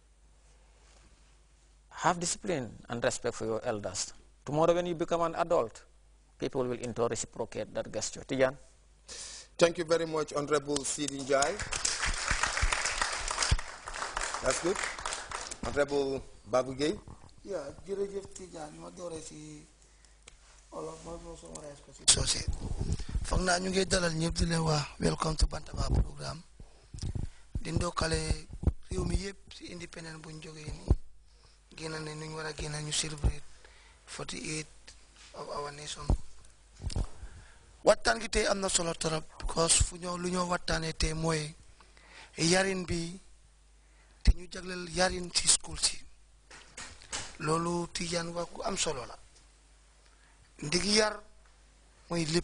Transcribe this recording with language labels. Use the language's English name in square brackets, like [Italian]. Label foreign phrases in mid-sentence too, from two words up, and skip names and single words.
[English] Have discipline and respect for your elders. Tomorrow when you become an adult, people will into reciprocate that gesture. Tijan? Thank you very much, Honorable Sidi Njai. That's good. Honorable Babu Gay. Yeah, [Wolof] jërëjëf Tijan, ma doore si olof ma summarize ko si soose. Foog naa ñu ngi dalal ñëpp di leen wax [English] welcome to Bantaba programme. [Wolof] Di ndokkale réew mi yëpp si independent buñ jógee nii. Génn ne ñu war a génn ñu celebrate 48 [English] of our nation. [Wolof] Waxtaan gi tey am na solo trop because lu ñoo waxtaanee tey mooy yarin bi te ñu jagleel yarin ci school si. Loolu Tijaan wax ku am solo la. Ndigi yar mooy lépp.